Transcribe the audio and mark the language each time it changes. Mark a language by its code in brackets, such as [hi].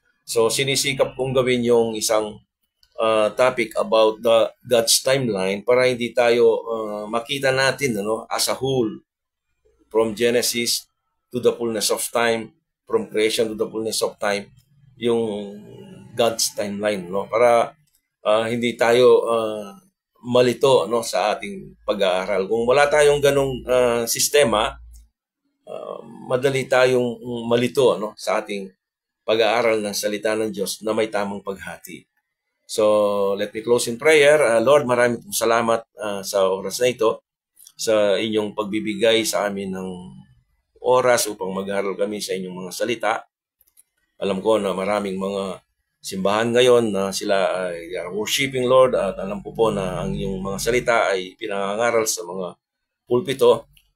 [tl] So sinisikap kong gawin yung isang topic [en] about the God's timeline [tl] para hindi tayo makita natin, ano, [en] as a whole, from Genesis to the fullness of time, [tl] from creation to the fullness of time, yung God's timeline, no? Para hindi tayo malito, no, sa ating pag-aaral. Kung wala tayong ganong sistema, madali tayong malito, no, sa ating pag-aaral ng salita ng Diyos na may tamang paghati. [en] So, let me close in prayer. [tl] Lord, maraming salamat sa oras na ito, sa inyong pagbibigay sa amin ng oras upang mag-aaral kami sa inyong mga salita. Alam ko na maraming mga simbahan ngayon na sila ay [en] worshiping Lord [tl] at alam ko po na ang iyong mga salita ay pinangangaral sa mga pulpito.